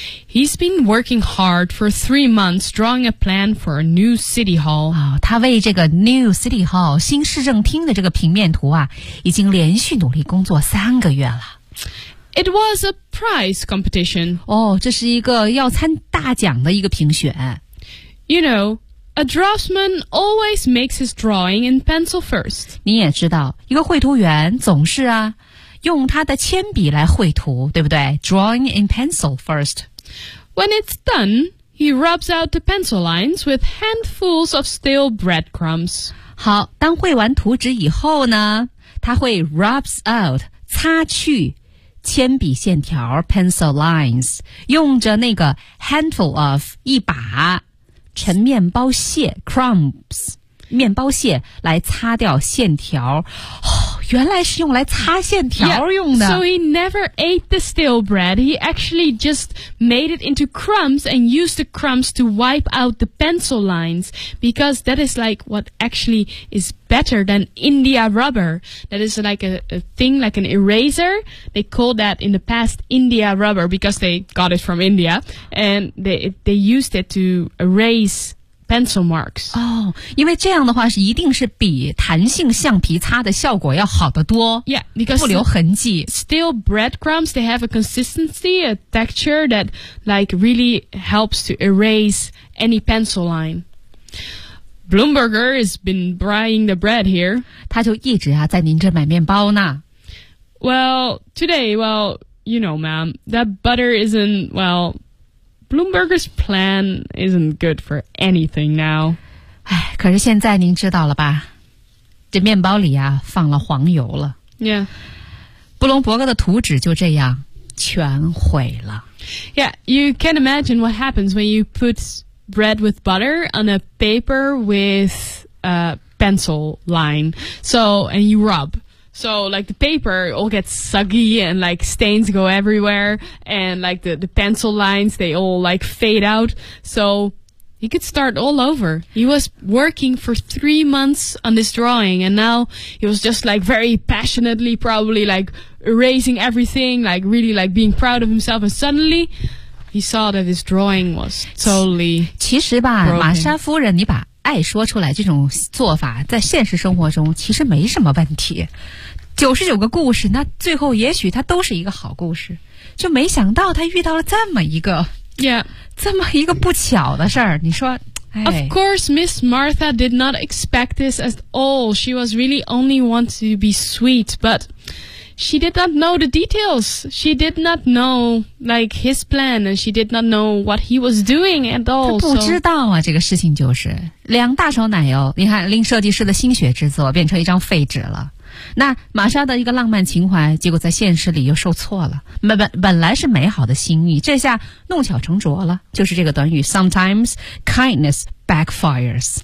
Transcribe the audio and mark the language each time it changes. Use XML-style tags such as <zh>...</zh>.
<en>He's been working hard for 3 months drawing a plan for a new city hall.</en> <zh>他为这个</zh> <en>new city hall,</en> <zh>新市政厅的这个平面图啊已经连续努力工作三个月了。</zh> <en>It was a prize competition.</en> <zh>这是一个要参大奖的一个评选。</zh> <en>You know, a draftsman always makes his drawing in pencil first.</en> <zh>你也知道一个绘图员总是啊用他的铅笔来绘图，对不对？</zh> <en>Drawing in pencil first. When it's done, he rubs out the pencil lines with handfuls of stale breadcrumbs.</en> <zh>好，当绘完图纸以后呢，他会</zh> <en>rubs out</en> <zh>擦去铅笔线条</zh> <en>pencil lines，</en> <zh>用着那个</zh> <en>handful of</en> <zh>一把陈面包屑</zh> <en>crumbs</en> <zh>面包屑来擦掉线条。原来是用来擦线条用的。</zh> <en>Yeah, so he never ate the stale bread. He actually just made it into crumbs and used the crumbs to wipe out the pencil lines. Because that is like what actually is better than India rubber. That is like a thing like an eraser. They called that in the past India rubber because they got it from India. And they used it to erase... pencil marks.</en> <zh>因为这样的话是一定是比弹性橡皮擦的效果要好得多。</zh> <en>Yeah, because</en> <zh>不留痕迹。</zh> <en>Steel breadcrumbs, they have a consistency, a texture that like really helps to erase any pencil line. Bloomberger has been buying the bread here.</en> <zh>他就一直啊在您这买面包呢。</zh> <en>Well, today, well, you know, ma'am, that butter isn't, well... Bloomberger's plan isn't good for anything now.</en> <zh>哎，可是现在您知道了吧？这面包里啊放了黄油了。</zh> <en>Yeah.</en> <zh>布隆伯格的图纸就这样全毁了。</zh> <en>Yeah, you can imagine what happens when you put bread with butter on a paper with a pencil line. So, and you rub. So, like, the paper all gets soggy and, like, stains go everywhere. And, like, the pencil lines, they all, like, fade out. So, he could start all over. He was working for 3 months on this drawing. And now he was just, like, very passionately, probably, like, erasing everything. Like, really, like, being proud of himself. And suddenly... He saw that his drawing was totally</en> <zh>其实吧、</zh> <en>broken.</en> <zh>玛莎夫人你把爱说出来这种做法在现实生活中其实没什么问题。 99个故事那最后也许它都是一个好故事。就没想到他遇到了这么一个、</zh> <en>yeah.</en> <zh>这么一个不巧的事儿你说、哎。</zh> <en>Of course, Miss Martha did not expect this at all. She was really only want to be sweet, but... She did not know the details. She did not know, like, his plan, and she did not know what he was doing at all.</en> <zh>她不知道啊，这个事情就是两大勺奶油，你看令设计师的心血之作变成一张废纸了。那玛莎的一个浪漫情怀，结果在现实里又受挫了。本来是美好的心意，这下弄巧成拙了。就是这个短语 ，</zh> <en>sometimes kindness backfires.</en>